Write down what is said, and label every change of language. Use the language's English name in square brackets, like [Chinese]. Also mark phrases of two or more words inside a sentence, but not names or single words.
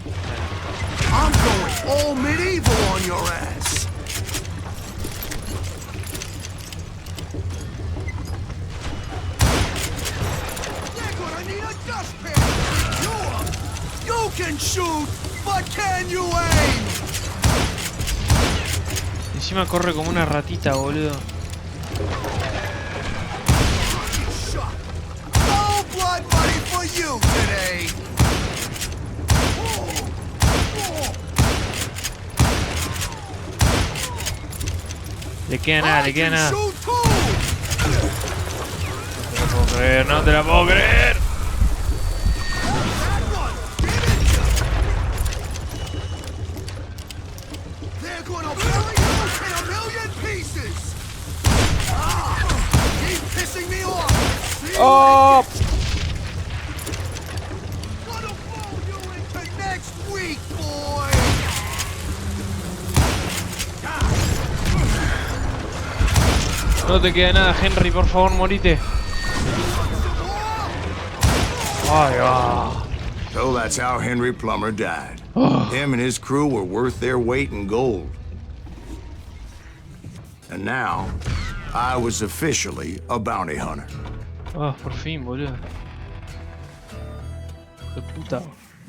[English] I'm going all medieval on your ass. They're gonna need a dustpan. You can shoot, but can you aim? [Spanish] Encima corre como una ratita, boludo. [English] Shot. No blood money for you today. [Spanish] Le queda nada, le queda nada. [English] Shoot too. [Spanish] No te la puedo creer, no te la puedo creer. [English] That one. They're gonna bury you in a million pieces. Ah, keep pissing me off. See you ¡Oh! Gonna blow you into next week, boy. [Spanish] No te queda nada, Henry, por favor, morite. Ay, ah. [English] So that's how Henry Plummer died. Him and his crew were worth their weight in gold. And now, I was officially a bounty hunter. [Spanish] Ah, por fin, boludo. De puta.